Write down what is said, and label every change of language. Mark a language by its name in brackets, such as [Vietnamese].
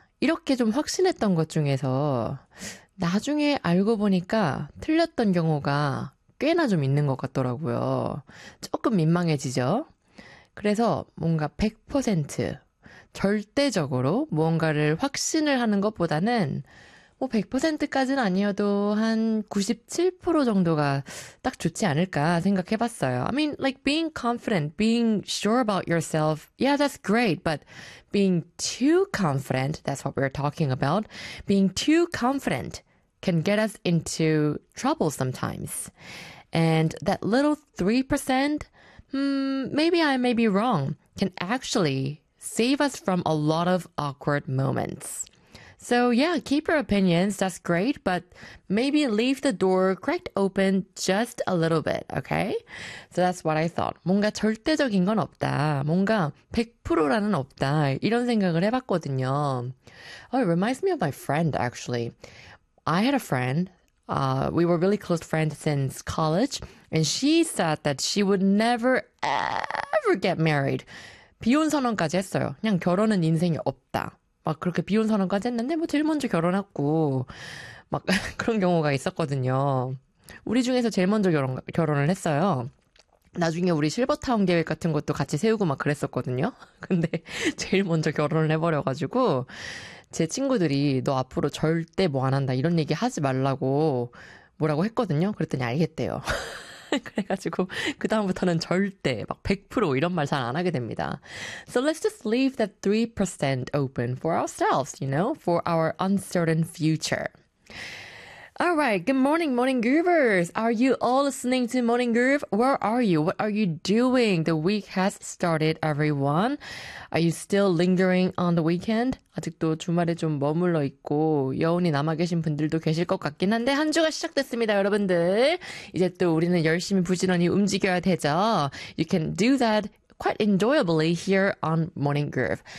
[Korean] 이렇게 좀 확신했던 것 중에서 나중에 알고 보니까 틀렸던 경우가 꽤나 좀 있는 것 같더라고요. 조금 민망해지죠? 그래서 뭔가 100% 절대적으로 무언가를 확신을 하는 것보다는 뭐 100%까지는 아니어도 한 97% 정도가 딱 좋지 않을까 생각해 봤어요. [English] I mean, like being confident, being sure about yourself, yeah, that's great, but being too confident, that's what we're talking about, being too confident can get us into trouble sometimes. And that little 3%, maybe I may be wrong, can actually save us from a lot of awkward moments. So yeah, keep your opinions, that's great, but maybe leave the door cracked open just a little bit, okay? So that's what I thought. [Korean] 뭔가 절대적인 건 없다. 뭔가 100%라는 없다. 이런 생각을 해봤거든요. [English] Oh, it reminds me of my friend, actually. I had a friend. We were really close friends since college. And she said that she would never, ever get married. [Korean] 비혼 선언까지 했어요. 그냥 결혼은 인생이 없다. 막 그렇게 비혼 선언까지 했는데 뭐 제일 먼저 결혼했고 막 그런 경우가 있었거든요. 우리 중에서 제일 먼저 결혼을 했어요. 나중에 우리 실버타운 계획 같은 것도 같이 세우고 막 그랬었거든요. 근데 제일 먼저 결혼을 해버려가지고 제 친구들이 너 앞으로 절대 뭐 안 한다 이런 얘기 하지 말라고 뭐라고 했거든요. 그랬더니 알겠대요. 그래가지고 그 다음부터는 절대 막 100% 이런 말 잘 안 하게 됩니다. [English] So let's just leave that 3% open for ourselves, you know, for our uncertain future. All right, good morning, Morning Groovers. Are you all listening to Morning Groove? Where are you? What are you doing? The week has started, everyone. Are you still lingering on the weekend? [Korean] 아직도 주말에 좀 머물러 있고 여운이 남아 계신 분들도 계실 것 같긴 한데 한 주가 시작됐습니다, 여러분들. 이제 또 우리는 열심히 부지런히 움직여야 되죠. [English] You can do that quite enjoyably here on Morning Groove.